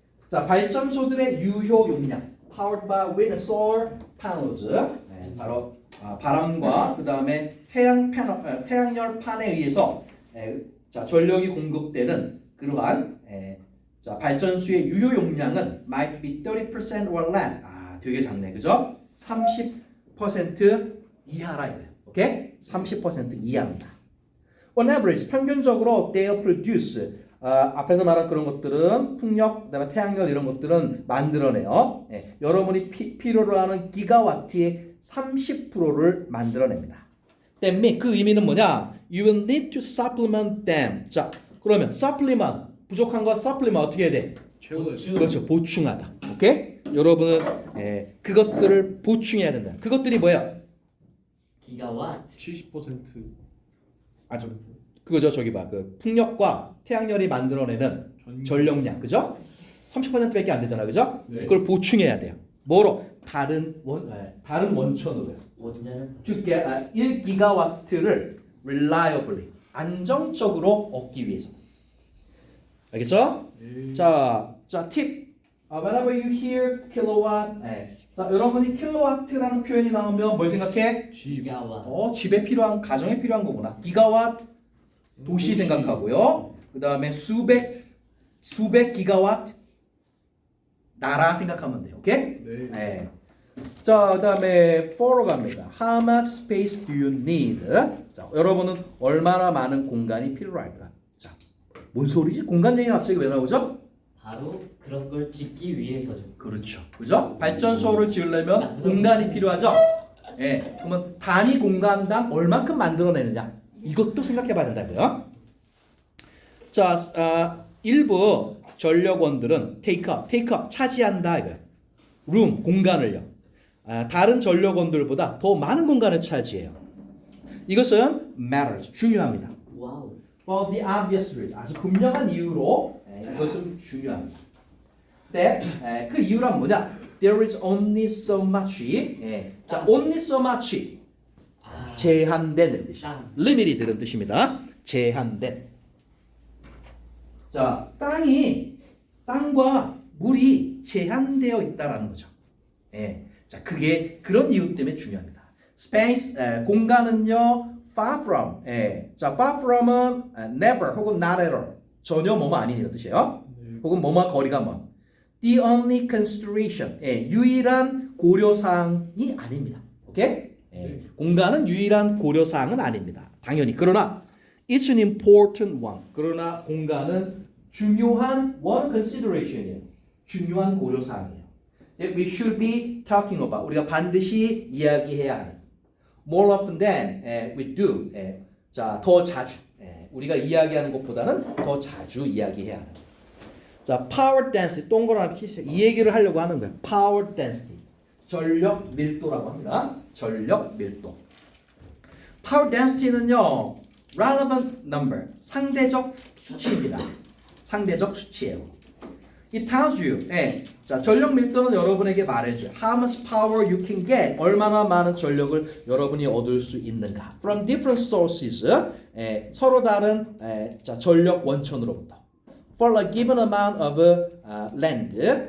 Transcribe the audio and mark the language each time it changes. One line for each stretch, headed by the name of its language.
Korean: 자, 발전소들의 유효 용량
English: powered by wind and solar panels.
Korean: 바로 바람과 그 다음에 태양열판에 의해서 자, 전력이 공급되는 그러한 자, 발전소의 유효 용량은
English: might be 30% or less.
Korean: 되게 작네, 그죠? 30% 이하라 이거예요. 오케이? 30% 이하입니다.
English: On average,
Korean: 평균적으로
English: they produce.
Korean: 앞에서 말한 그런 것들은 풍력, 그다음에 태양열 이런 것들은 만들어내요. 여러분이 필요로 하는 기가와트의 30%를 만들어냅니다.
English: That means
Korean: 그 의미는 뭐냐?
English: You will need to supplement them.
Korean: 자, 그러면 supplement 부족한 거 supplement 어떻게 해야 돼? 최고다. 그렇죠, 보충하다. 오케이? 여러분은 그것들을 보충해야 된다. 그것들이 뭐야? 기가와트. 70%. 아주 그거죠. 저기 봐. 그 풍력과 태양열이 만들어내는 전력량, 그죠? 30%밖에 안 되잖아, 그죠? 네. 그걸 보충해야 돼요. 뭐로? 다른 원천으로요. 원자를 1기가와트를 reliably 안정적으로 얻기 위해서. 알겠죠? 네. 자, 팁.
English: Whenever you hear kilowatt,
Korean: 자, 여러분이 킬로와트라는 표현이 나오면 뭘 생각해? 기가와트. 집에 필요한, 가정에 필요한 거구나. 기가와트, 도시 생각하고요. 그 다음에 수백 기가와트, 나라 생각하면 돼요. 오케이? 네. 자, 그 다음에 for로 갑니다.
English: How much space do you need?
Korean: 자, 여러분은 얼마나 많은 공간이 필요할까? 자, 뭔 소리지? 공간 얘기가 갑자기 왜 나오죠? 바로 그런 걸 짓기 위해서죠. 그렇죠. 그죠? 발전소를 지으려면 공간이 필요하죠? 그러면 단위 공간당 얼만큼 만들어내느냐? 이것도 생각해 봐야 된다고요. 자, 일부 전력원들은 take up 차지한다 이거예요. room 공간을요. 다른 전력원들보다 더 많은 공간을 차지해요. 이것은 matters 중요합니다. 와우.
English: For the obvious reason
Korean: 아주 분명한 이유로 이것은 중요합니다. 근데 그 이유란 뭐냐?
English: There is only so much.
Korean: 자, only so much. 제한된 뜻이에요. 땅. limited 이런 뜻입니다. 제한된. 자, 땅과 물이 제한되어 있다라는 거죠. 자, 그게 그런 이유 때문에 중요합니다. Space 공간은요,
English: far from.
Korean: 자, far from은 never 혹은 not at all. 전혀 뭐뭐 아닌 이런 뜻이에요. 혹은 뭐뭐 거리가 먼.
English: The only consideration.
Korean: 유일한 고려사항이 아닙니다. 오케이? 공간은 유일한 고려사항은 아닙니다. 당연히. 그러나
English: it's an important one.
Korean: 그러나 공간은 중요한 one consideration이에요. 중요한 고려사항이에요.
English: That we should be talking about.
Korean: 우리가 반드시 이야기해야 하는.
English: More often than we do.
Korean: 자, 더 자주. 우리가 이야기하는 것보다는 더 자주 이야기해야 하는. 자, power density. 동그라미 치세요. 이 얘기를 하려고 하는 거예요. power density. 전력 밀도라고 합니다. 전력 밀도. power density는요,
English: relevant number.
Korean: 상대적 수치입니다. 상대적 수치예요.
English: It tells you.
Korean: 자, 전력 밀도는 여러분에게 말해줘요.
English: How much power you can get.
Korean: 얼마나 많은 전력을 여러분이 얻을 수 있는가.
English: From different sources.
Korean: 서로 다른 자, 전력 원천으로부터.
English: For a given amount of land.